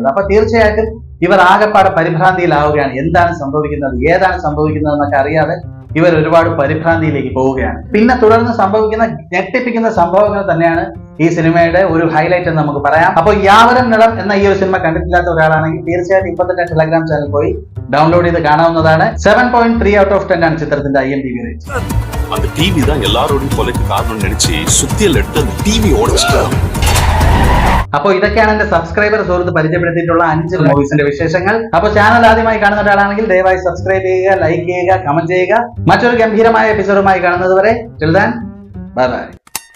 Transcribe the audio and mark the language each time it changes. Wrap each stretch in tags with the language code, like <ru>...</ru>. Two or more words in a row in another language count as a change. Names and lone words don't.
<ml>അപ്പൊ തീർച്ചയായിട്ടും ഇവർ ആകെപ്പാടെ പരിഭ്രാന്തിയിലാവുകയാണ്. എന്താണ് സംഭവിക്കുന്നത്, ഏതാണ് സംഭവിക്കുന്നത് എന്നൊക്കെ അറിയാതെ ഇവർ ഒരുപാട് പരിഭ്രാന്തിയിലേക്ക് പോവുകയാണ്. പിന്നെ തുടർന്ന് സംഭവിക്കുന്ന ഞെട്ടിപ്പിക്കുന്ന സംഭവങ്ങൾ തന്നെയാണ് ഈ സിനിമയുടെ ഒരു ഹൈലൈറ്റ് എന്ന് നമുക്ക് പറയാം. അപ്പോൾ യാവരും നിലം എന്ന ഈ ഒരു സിനിമ കണ്ടിട്ടില്ലാത്ത ഒരാളാണെങ്കിൽ തീർച്ചയായിട്ടും ഇപ്പൊ തന്നെ ടെലഗ്രാം ചാനൽ പോയി ഡൗൺലോഡ് ചെയ്ത് കാണാവുന്നതാണ്.</ml> <en>7.3 out of 10</en> <ml>ആണ് ചിത്രത്തിന്റെ IMDb റേറ്റ്.</ml> <ta>அந்த டிவி தான் எல்லாரோடையும் கொலைக்கு காரணம் நினைச்சு சுத்தியல் எடுத்து அந்த டிவி உடைச்சிட்டாங்க.</ta> <ml>അപ്പോൾ ഇതൊക്കെയാണ് എന്റെ സബ്സ്ക്രൈബർ സുഹൃത്ത് പരിചയപ്പെടുത്തിയിട്ടുള്ള 5 മൂവീസിന്റെ വിശേഷങ്ങൾ. അപ്പോൾ ചാനൽ ആദ്യമായി കാണുന്ന ഒരാളാണെങ്കിൽ ദയവായി സബ്സ്ക്രൈബ് ചെയ്യുക, ലൈക്ക് ചെയ്യുക, കമന്റ് ചെയ്യുക. മറ്റൊരു ഗംഭീരമായ എപ്പിസോഡുമായി കാണുന്നത് വരെ</ml> <en>till then bye bye.</en>